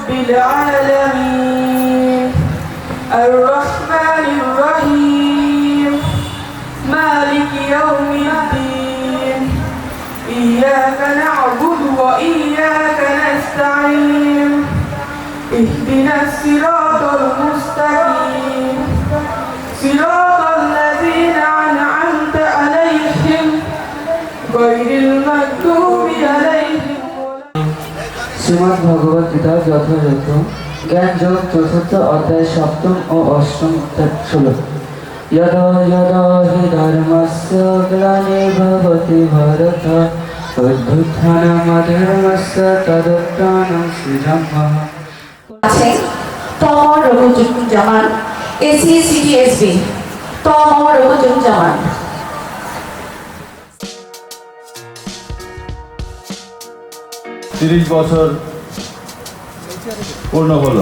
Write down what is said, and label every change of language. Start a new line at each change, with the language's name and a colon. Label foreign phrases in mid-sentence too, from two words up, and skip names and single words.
Arabic: العالمين الرحمن الرحيم مالك يوم الدين إياك نعبد وإياك نستعين اهدنا الصراط المستقيم صراط الذين أنعمت عليهم غير المغضوب عليهم
Bangla: শ্রীমদ্ ভগবত গীতা যথাযথ জ্ঞান যোগ চতুর্থ অধ্যায় সপ্তম ও অষ্টম শ্লোক
Sanskrit: यदा यदा हि धर्मस्य ग्लानिर्भवति भारत अभ्युत्थानमधर्मस्य तदुत्थानं सृजमः
Bangla: আছেন তমর রঘুজ্জামান এসিসিটিএসবি তমর রঘুজ্জামান 30 বছর পূর্ণ হলো।